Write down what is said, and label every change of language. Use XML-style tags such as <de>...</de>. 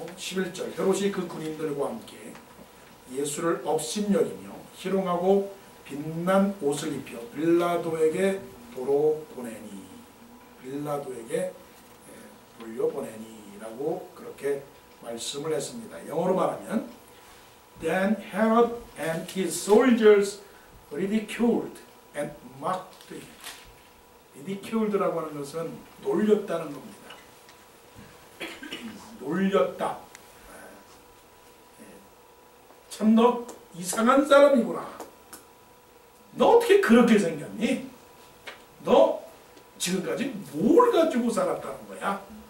<ko>11절 헤롯이 그 군인들과 함께 예수를 업신여기며 희롱하고 빛난 옷을 입혀 빌라도에게 도로 보내니, 빌라도에게 돌려보내니라고 그렇게 말씀을 했습니다. 영어로 말하면</ko> <en>Then Herod and his soldiers ridiculed and mocked him.</en> <ko>ridiculed라고 하는 것은 놀렸다는 겁니다. 놀렸다. 참 너 이상한 사람이구나. 너 어떻게 그렇게 생겼니? 너 지금까지 뭘 가지고 살았다는 거야?</ko>